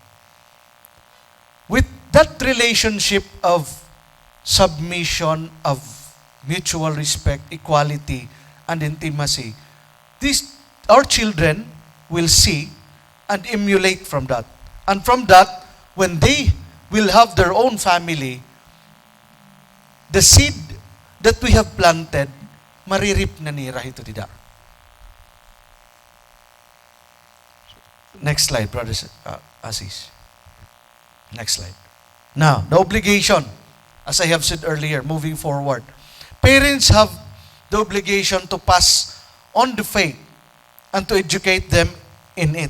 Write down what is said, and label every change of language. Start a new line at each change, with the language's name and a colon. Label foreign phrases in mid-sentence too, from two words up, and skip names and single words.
English: With that relationship of submission, of mutual respect, equality, and intimacy, our children will see and emulate from that. And from that, when they will have their own family, the seed that we have planted,
Waray: maririp na nira ito dida.
English: Next slide, brothers, Asis. Next slide. Now, the obligation, as I have said earlier, moving forward. Parents have the obligation to pass on the faith and to educate them in it.